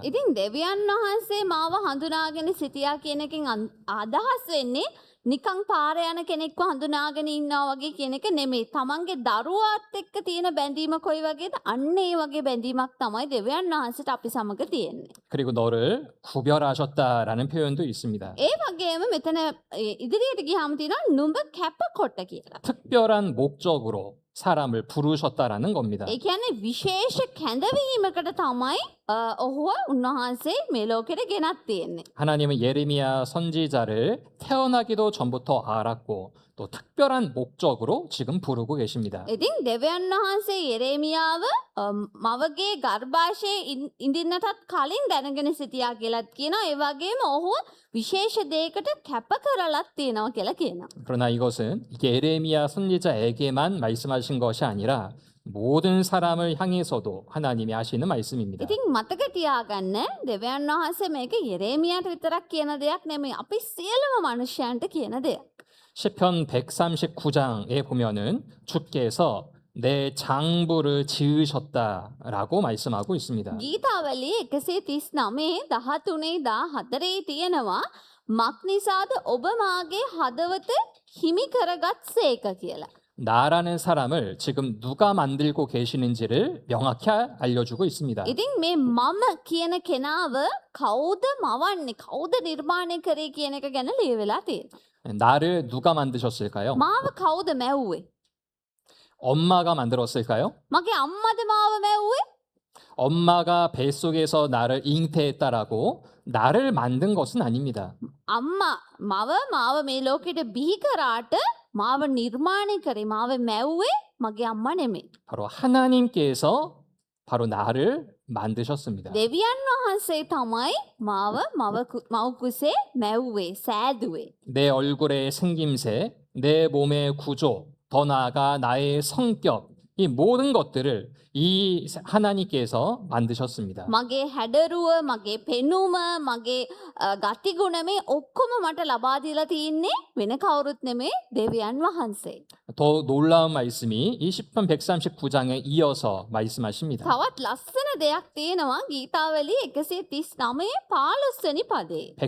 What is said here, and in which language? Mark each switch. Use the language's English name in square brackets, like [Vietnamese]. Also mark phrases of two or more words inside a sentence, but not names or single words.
[Sinhala] ඉතින් දෙවියන් වහන්සේ මාව හඳුනාගෙන සිටියා කියන එකෙන් අදහස් වෙන්නේ නිකං පාරේ යන කෙනෙක්ව හඳුනාගෙන ඉන්නවා වගේ කියන එක නෙමෙයි. තමන්ගේ දරුවාත් එක්ක තියෙන බැඳීම කොයි වගේද? අන්න ඒ වගේ බැඳීමක් තමයි දෙවියන් වහන්සේට අපි සමග තියෙන්නේ. [Korean] 그리고 너를 구별하셨다라는 표현도 있습니다. [Sinhala] ඒ වගේම මෙතන ඉදිරියට ගියාම තියෙනවා නුඹ කැපකොට කියලා. [Korean] 특별한 목적으로 사람을 부르셨다라는 겁니다. [Sinhala] ඒ කියන්නේ විශේෂ කැඳවීමකට තමයි ඔහුව උන්වහන්සේ මේ ලෝකෙට ගෙනත් තියෙන්නේ. [Korean] 하나님은 예레미야 선지자를 태어나기도 전부터 알았고 또 특별한 목적으로 지금 부르고 계십니다. [Sinhala] ඉතින් දෙවියන් වහන්සේ යෙරේමියාව මවගේ ගර්භාෂයේ ඉඳින්නටත් කලින් දැනගෙන සිටියා කියලාත් කියනවා. ඒ වගේම ඔහු විශේෂ දෙයකට කැප කරලත් තියෙනවා කියලා කියනවා. [Korean] 그러나 이것은 예레미야 선지자에게만 말씀하신 것이 아니라 모든 사람을 향해서도 하나님이 하시는 말씀입니다. [Sinhala] ඉතින් මතක තියාගන්න දෙවියන් වහන්සේ මේක යෙරේමියාට විතරක් කියන දෙයක් නෙමෙයි. අපි සියලුම මනුෂ්‍යයන්ට කියන දෙයක්. [Korean] 시편 139장에 보면은 주께서 내 장부를 지으셨다라고 말씀하고 있습니다. [Sinhala] ගීතාවලිය 139 13 තියෙනවා මක් නිසාද ඔබ මාගේ හදවත හිමි කරගත්සේක කියලා. [Korean] 나라는 사람을 지금 누가 만들고 계시는지를 명확히 알려주고 있습니다. [Sinhala] ඉතින් මේ මම කියන කෙනාව කවුද මවන්නේ කවුද නිර්මාණය කරේ කියන එක ගැන ලියවිලා තියෙනවා. [Korean] 나를 누가 만드셨을까요? [Sinhala] මාව කවුද මැව්වේ? [Korean] 엄마가 만들었을까요? [Sinhala] මගේ අම්මද මාව මැව්වේ? [Korean] 엄마가 뱃속에서 나를 잉태했다라고 나를 만든 것은 아닙니다. [Sinhala] අම්මා මාව මේ ලෝකෙට බිහි කරාට මාව නිර්මාණය කරේ මාව මැව්වේ මගේ අම්මා නෙමෙයි. [Korean] 바로 하나님께서 바로 나를 만드셨습니다. [Sinhala] දෙවියන් වහන්සේ තමයි මාව මව් කුසේ මැව්වේ සෑදුවේ. [Korean] 내 얼굴의 생김새, 내 몸의 구조, 더 나아가 나의 성격, 이 모든 것들을 이 하나님께서 만드셨습니다. [Sinhala] මගේ හැඩරුව මගේ පෙනුම මගේ ගතිගුණ මේ ඔක්කොම මට ලබා දීලා තින්නේ වෙන කවුරුත් නෙමේ දෙවියන් වහන්සේ. [Korean] 더 놀라운 말씀이 이 시편 139장에 이어서 말씀하십니다. [Sinhala] තවත් ලස්සන දෙයක් තියෙනවා ගීතාවලිය 139 15 වෙනි පදේ.